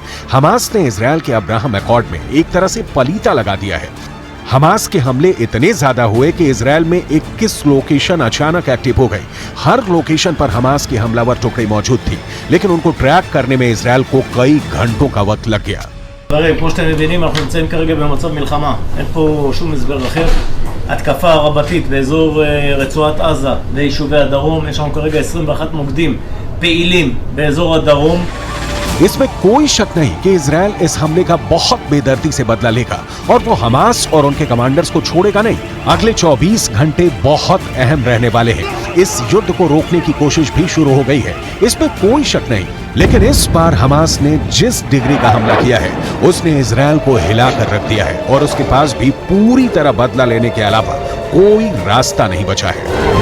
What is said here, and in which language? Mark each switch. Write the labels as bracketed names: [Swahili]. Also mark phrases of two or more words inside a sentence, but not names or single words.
[Hindi] हमास ने इजराइल के अब्राहम अकॉर्ड में एक तरह से पलीता लगा दिया है। हमास के हमले इतने ज्यादा हुए कि इजराइल में 21 लोकेशन अचानक एक्टिव हो गई। हर लोकेशन पर हमास की हमलावर टुकड़ी मौजूद थी, लेकिन उनको ट्रैक करने में इजराइल को कई घंटों का वक्त लग गया। [Hebrew] כמו שאתם מבינים, אנחנו נמצאים כרגע במצב מלחמה. אין פה שום הסבר אחר. התקפה רבתית באזור רצועת עזה ויישובי הדרום. יש לנו כרגע 21 מוקדים פעילים באזור הדרום. [Hindi] इसमें कोई शक नहीं कि इजराइल इस हमले का बहुत बेदर्दी से बदला लेगा और वो हमास और उनके कमांडर्स को छोड़ेगा नहीं। अगले 24 घंटे बहुत अहम रहने वाले हैं। इस युद्ध को रोकने की कोशिश भी शुरू हो गई है, इसमें कोई शक नहीं। लेकिन इस बार हमास ने जिस डिग्री का हमला किया है, उसने इजराइल को हिला कर रख दिया है और उसके पास भी पूरी तरह बदला लेने के अलावा कोई रास्ता नहीं बचा है।